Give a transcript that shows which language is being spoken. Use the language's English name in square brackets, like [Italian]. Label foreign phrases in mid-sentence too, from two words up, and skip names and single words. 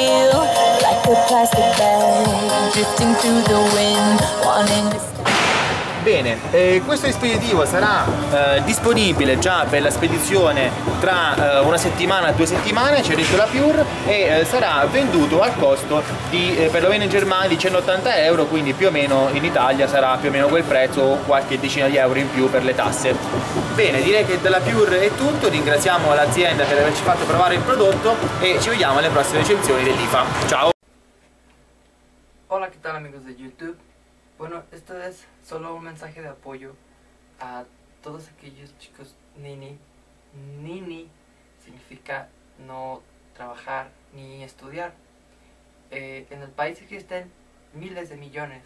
[English] Plastic bag drifting through the wind, wanting to stay. [Italian] Bene, questo dispositivo sarà disponibile già per la spedizione tra una settimana, 2 settimane, c'è dentro la Pure, e sarà venduto al costo di perlomeno in Germania di 180 euro, quindi più o meno in Italia sarà più o meno quel prezzo o qualche decina di euro in più per le tasse. Bene, direi che dalla Pure è tutto, ringraziamo l'azienda per averci fatto provare il prodotto e ci vediamo alle prossime recensioni dell'IFA. Ciao! [Spanish] Hola, ¿qué tal amigos de YouTube? Bueno, esto es solo un mensaje de apoyo a todos aquellos chicos nini. Nini significa no trabajar ni estudiar. En el país existen miles de millones.